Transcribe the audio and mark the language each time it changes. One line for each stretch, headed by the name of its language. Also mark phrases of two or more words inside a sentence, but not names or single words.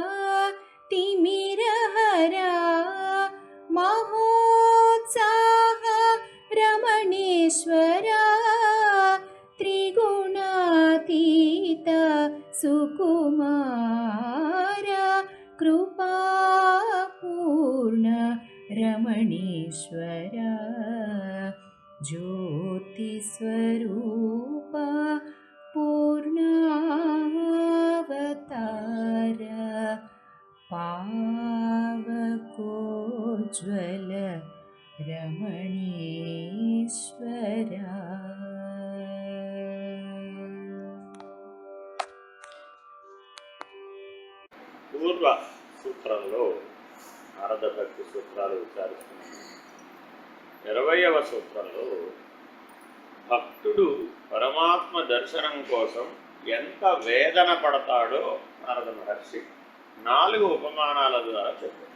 Sanskrit: तिमिरहरा महोत्साह रमणीश्वर त्रिगुणातीत सुकुमार कृपापूर्ण रमणीश्वर ज्योतिस्वरूप पूर्णावतार पावकोज्ज्वल रमणीश्वर
Telugu: పూర్వ సూత్రంలో నారద భక్తి సూత్రాలు విచారిస్తున్నాం. 20వ సూత్రంలో భక్తుడు పరమాత్మ దర్శనం కోసం ఎంత వేదన పడతాడో నారద మహర్షి 4 ఉపమానాల ద్వారా చెప్పారు.